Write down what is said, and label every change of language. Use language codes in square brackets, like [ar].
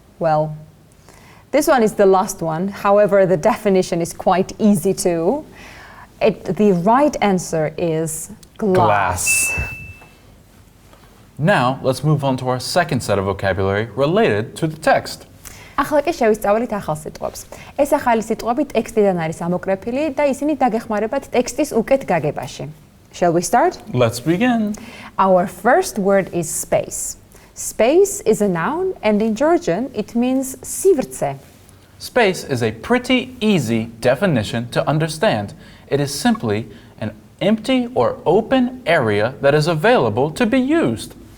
[en] Well, this one is the last one. However, the definition is quite easy too. The right answer is glass. Now, let's move on to our second set of vocabulary related to the text. [ka] ახლა კი შევისწავლით ახალ სიტყვებს. ეს ახალი სიტყვები ტექსტიდან არის ამოკრეფილი და ისინი დაგეხმარებათ ტექსტის უკეთ გაგებაში. [en] Shall we start? Let's begin. Our first word is space. Space is a noun, and in Georgian it means სივრცე. Space is a pretty easy definition to understand. It is simply an empty or open area that is available to be used.